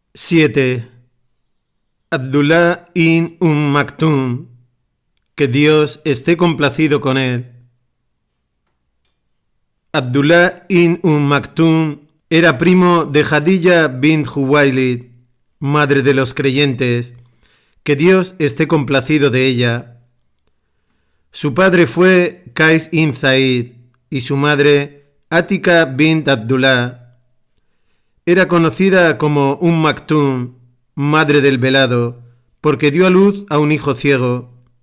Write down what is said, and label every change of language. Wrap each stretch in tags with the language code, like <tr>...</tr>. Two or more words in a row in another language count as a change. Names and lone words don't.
<es>7. Abdullah ibn Maktum, que Dios esté complacido con él. Abdullah ibn Maktum era primo de Khadija bint Khuwaylid, madre de los creyentes, que Dios esté complacido de ella. Su padre fue Qais ibn Zaid y su madre Atika bint Abdullah. Era conocida como Maktum, madre del velado, porque dio a luz a un hijo ciego.</es>